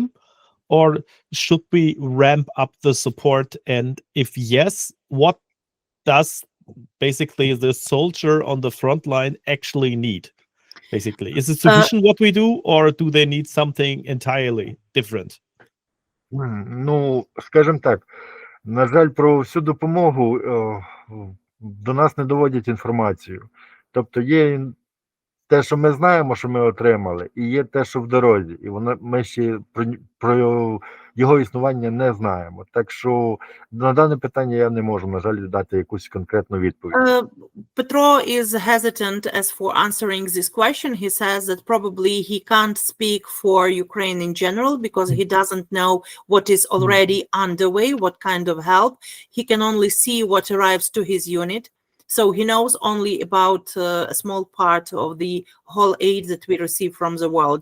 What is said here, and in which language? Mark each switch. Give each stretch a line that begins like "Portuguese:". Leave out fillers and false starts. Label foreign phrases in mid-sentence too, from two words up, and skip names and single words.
English: Or should we ramp up the support? And if yes, what does basically the soldier on the front line actually need? Basically, is it sufficient what we do, or do they need something entirely different?
Ukrainian: Скажімо так, на жаль, про всю допомогу до нас не доводять інформацію. Тобто є те, що ми знаємо, що ми отримали, і є те, що в дорозі. І ми ще про його існування не знаємо. Так що на дане питання я не можу, на жаль, дати якусь конкретну відповідь.
English: Petro is hesitant as for answering this question. He says that probably he can't speak for Ukraine in general because he doesn't know what is already underway, what kind of help. He can only see what arrives to his unit. So he knows only about a small part of the whole aid that we receive from the world.